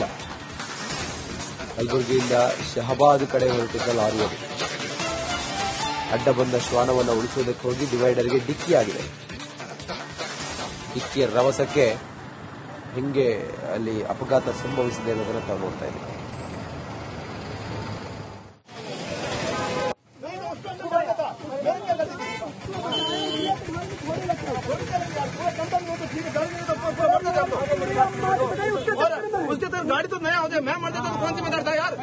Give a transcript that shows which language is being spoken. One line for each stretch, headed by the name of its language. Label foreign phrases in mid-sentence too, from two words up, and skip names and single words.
Kannada: ಕಲಬುರಗಿಯಿಂದ ಶಹಾಬಾದ್ ಕಡೆ ಹೊರಟಿದ್ದ ಲಾರಿ ಅದು ಅಡ್ಡ ಬಂದ ಶ್ವಾನವನ್ನು ಉಳಿಸುವುದಕ್ಕೆ ಹೋಗಿ ಡಿವೈಡರ್ಗೆ ಡಿಕ್ಕಿಯಾಗಿದೆ. ಡಿಕ್ಕಿಯ ರಭಸಕ್ಕೆ ಹಿಂಗೆ ಅಲ್ಲಿ ಅಪಘಾತ ಸಂಭವಿಸಿದೆ ಅನ್ನೋದನ್ನು ತಾವು ನೋಡ್ತಾ ಇದ್ದೀವಿ.
Hindi: उसके तो गाड़ी तो नया होता है, मैं मर जाता तो कौन सी मदद था यार?